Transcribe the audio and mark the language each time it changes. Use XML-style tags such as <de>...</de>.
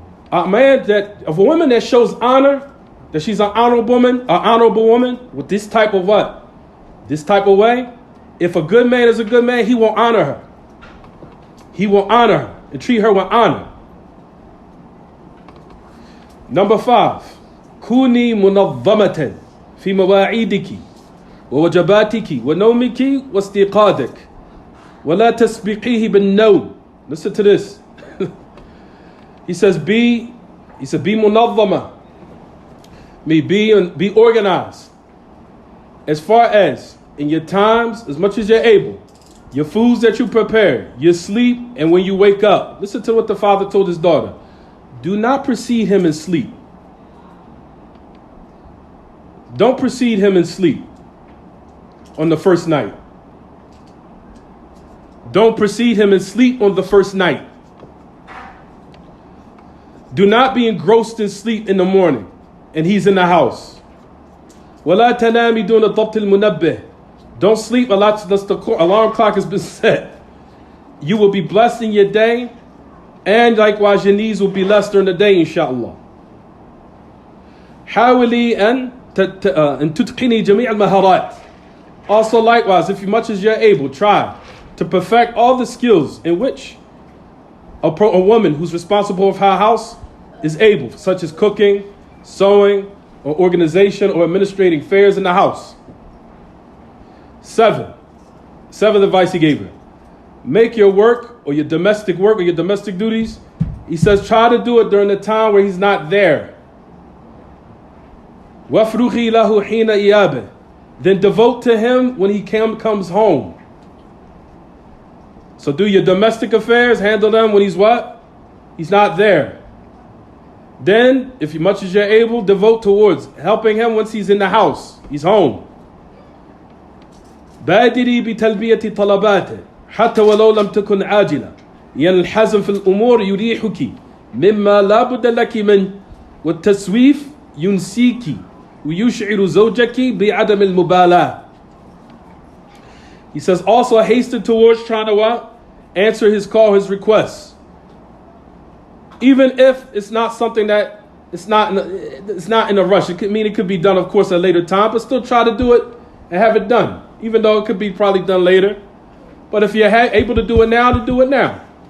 <en>A woman that shows honor, that she's an honorable woman with this type of what? This type of way. If a good man is a good man, he will honor her. he will honor her and treat her with honor. Number 5,</en> <ar>كوني منظمة في مواعيدك ووجباتك ونومك واستيقاظك ولا تسبقيه بالنوم.</ar> <en>Listen to this. He says be</en> <ar>منظمة.</ar> <en>Be organized. As far as in your times, as much as you're able, your foods that you prepare, your sleep, and when you wake up. Listen to what the father told his daughter. Do not precede him in sleep. Don't precede him in sleep on the first night. Don't precede him in sleep on the first night. Do not be engrossed in sleep in the morning and he's in the house.</en> <ar>وَلَا تَنَامِ دُونَ ضَبْطِ الْمُنَبِّهِ.</ar> <en>Don't sleep unless the alarm clock has been set. You will be blessed in your day, and likewise your needs will be less during the day, inshallah.</en> <ar>حاولي أن تتقني جميع المهارات.</ar> <en>Also likewise, if much as you're able, try to perfect all the skills in which a woman who's responsible for her house is able, such as cooking, sewing, or organization or administrating affairs in the house. 7th advice he gave her. Make your work or your domestic duties. He says try to do it during the time where he's not there.</en> <ar>وَافْرُخِي لَهُ حِينَ إِيَابِهِ.</ar> <en>Then devote to him when he comes home. So do your domestic affairs, handle them when he's what? He's not there. Then, if much as you're able, devote towards helping him once he's in the house, he's home.</en> <ar>بادري بتلبية طلباته حتى ولو لم تكن عاجلة لأن الحزم في الأمور يريحك مما لا بد لك منه والتسويف ينسيك ويشعر زوجك بعدم المبالاة.</ar> <en>He says also hasten towards trying to what? Answer his call, his requests. Even if it's not something that it's not in a rush. It could be done, of course, at a later time, but still try to do it and have it done. Even though it could be probably done later. But if you're able to do it now, to do it now.</en>